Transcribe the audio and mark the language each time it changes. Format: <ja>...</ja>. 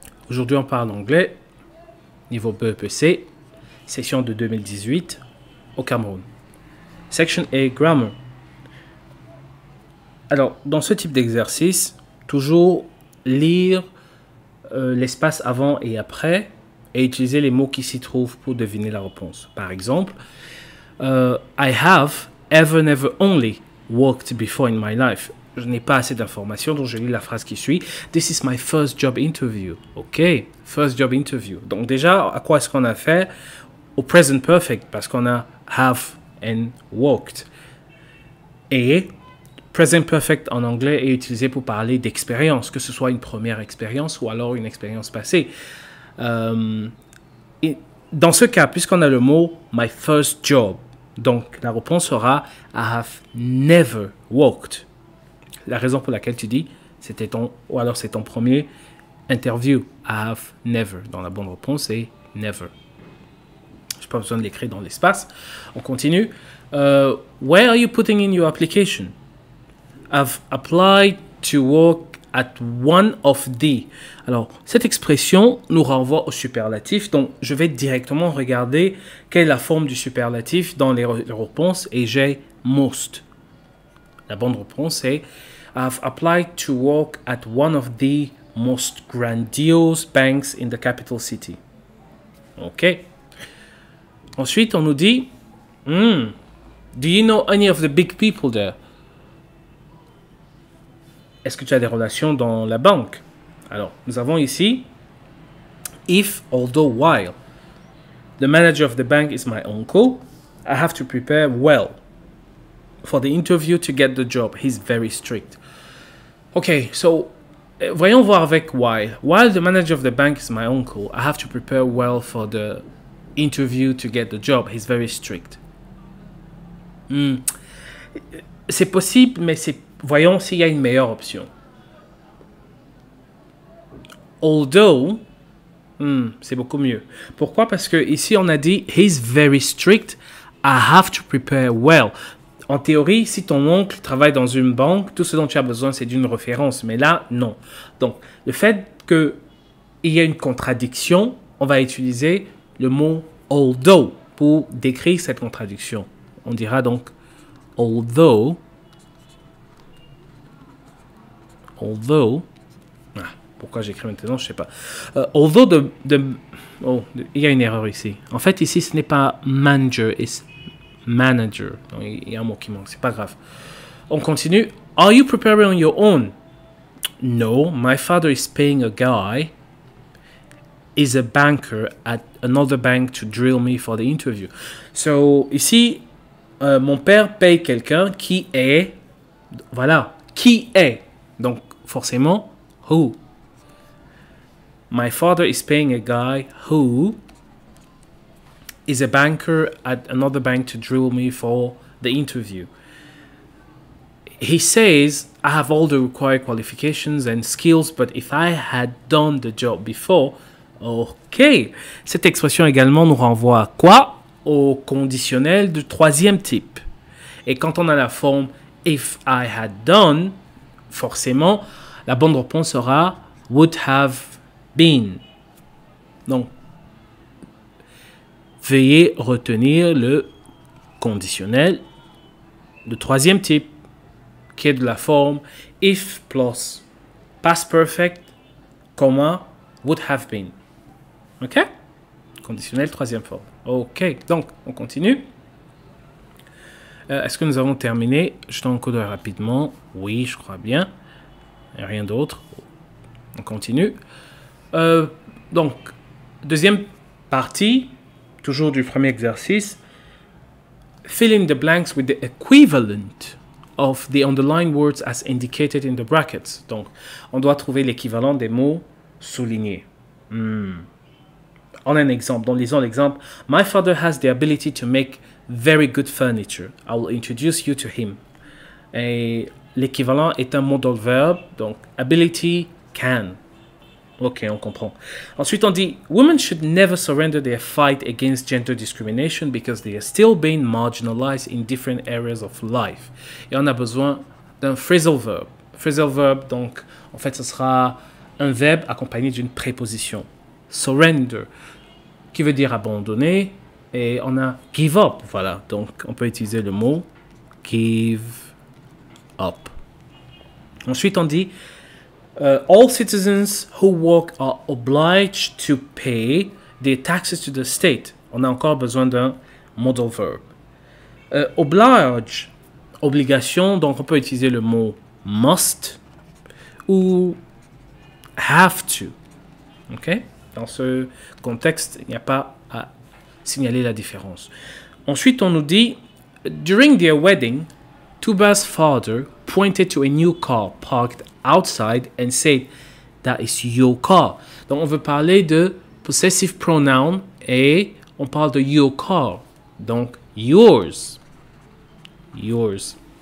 <fr>Aujourd'hui, on parle anglais, niveau BEPC, session de 2018 au Cameroun.</fr> <en>Section A, Grammar.</en> <fr>Alors, dans ce type d'exercice, toujours lire l'espace avant et après et utiliser les mots qui s'y trouvent pour deviner la réponse. Par exemple,</fr> <en>I have ever, never, only worked before in my life.</en> <fr>Je n'ai pas assez d'informations, donc je lis la phrase qui suit.</fr> <en>This is my first job interview. OK, first job interview.</en> <fr>Donc déjà, à quoi est-ce qu'on a fait? Au present perfect, parce qu'on a have and worked. Et present perfect en anglais est utilisé pour parler d'expérience, que ce soit une première expérience ou alors une expérience passée. Et dans ce cas, puisqu'on a le mot my first job, donc la réponse sera</fr> <en>I have never worked.</en> <fr>La raison pour laquelle tu dis c'était ton, ou alors c'est ton premier interview.</fr> <en>I have never.</en> <fr>Donc la bonne réponse c'est never. Je n'ai pas besoin de l'écrire dans l'espace. On continue.</fr> <en>Where are you putting in your application? I've applied to work at one of the.</en> <fr>Alors, cette expression nous renvoie au superlatif. Donc, je vais directement regarder quelle est la forme du superlatif dans les réponses et j'ai most. La bonne réponse est</fr> <en>I've applied to work at one of the most grandiose banks in the capital city. OK.</en> <fr>Ensuite, on nous dit</fr> <en>do you know any of the big people there?</en> <fr>Est-ce que tu as des relations dans la banque? Alors, nous avons ici if, although, while.</fr> <en>The manager of the bank is my uncle. I have to prepare well for the interview to get the job. He's very strict.</en> <fr>Okay, so voyons voir avec while.</fr> <en>While the manager of the bank is my uncle, I have to prepare well for the interview to get the job. He's very strict.</en> <fr>C'est possible, mais voyons s'il y a une meilleure option. Although, c'est beaucoup mieux. Pourquoi? Parce que ici on a dit</fr> <en>he's very strict. I have to prepare well.</en> <fr>En théorie, si ton oncle travaille dans une banque, tout ce dont tu as besoin, c'est d'une référence. Mais là, non. Donc, le fait qu'il y ait une contradiction, on va utiliser le mot although pour décrire cette contradiction. On dira donc although. Pourquoi j'écris maintenant, je ne sais pas. Although il y a une erreur ici. En fait, ici, ce n'est pas manager, c'est manager. Donc, il y a un mot qui manque, c'est pas grave. On continue.</fr> <en>Are you preparing on your own? No, my father is paying a guy, is a banker at another bank to drill me for the interview.</en> <fr>So, ici, mon père paye quelqu'un qui est, voilà, qui est. Donc, forcément, who.</fr> <en>My father is paying a guy who is a banker at another bank to drill me for the interview. He says, I have all the required qualifications and skills, but if I had done the job before, OK.</en> <fr>Cette expression également nous renvoie à quoi? Au conditionnel du troisième type. Et quand on a la forme</fr> <en>if I had done,</en> <fr>forcément, la bonne réponse sera</fr> <en>would have been.</en> <fr>Donc, veuillez retenir le conditionnel de troisième type, qui est de la forme if plus past perfect, comma,</fr> <en>would have been.</en> <fr>OK? Conditionnel troisième forme. OK. Donc, on continue. Est-ce que nous avons terminé? Jetons un coup d'œil rapidement. Oui, je crois bien. Et rien d'autre. On continue. Donc, deuxième partie, toujours du premier exercice.</fr> <en>Fill in the blanks with the equivalent of the underlined words as indicated in the brackets.</en> <fr>Donc, on doit trouver l'équivalent des mots soulignés. On a un exemple. Donc, lisons l'exemple.</fr> <en>My father has the ability to make very good furniture. I will introduce you to him.</en> <fr>Et l'équivalent est un modal verb. Donc, ability, can. Ok, on comprend. Ensuite, on dit</fr> <en>women should never surrender their fight against gender discrimination because they are still being marginalized in different areas of life.</en> <fr>Et on a besoin d'un phrasal verb. phrasal verb, donc en fait ce sera un verbe accompagné d'une préposition. Surrender, qui veut dire abandonner, et on a give up, voilà, donc on peut utiliser le mot give up. Ensuite on dit</fr> <en>all citizens who work are obliged to pay their taxes to the state.</en> <fr>On a encore besoin d'un modal verb. Oblige, obligation, donc on peut utiliser le mot must ou have to. Ok? Dans ce contexte, il n'y a pas à signaler la différence. Ensuite, on nous dit</fr> <en>during their wedding, Tuba's father pointed to a new car parked outside and said, "That is your car."</en> <fr>Donc, on veut parler de possessive pronoun et on parle de your car.</fr> <en>Donc, yours. Yours.</en>